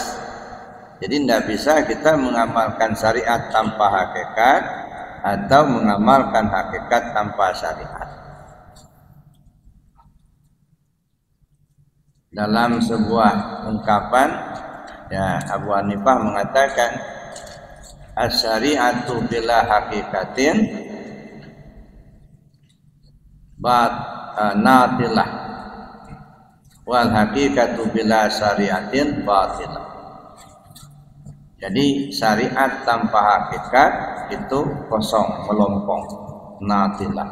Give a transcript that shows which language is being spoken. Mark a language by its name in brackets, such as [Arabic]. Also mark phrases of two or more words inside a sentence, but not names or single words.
[Indonesian] Jadi tidak bisa kita mengamalkan syariat tanpa hakikat atau mengamalkan hakikat tanpa syariat. Dalam sebuah ungkapan, ya, Abu Hanifah mengatakan [Arabic] الشريعة بلا حقيقة عاطلة والحقيقة بلا شريعة باطلة. [Indonesian] Jadi syariat tanpa hakikat itu kosong, melompong, natilah.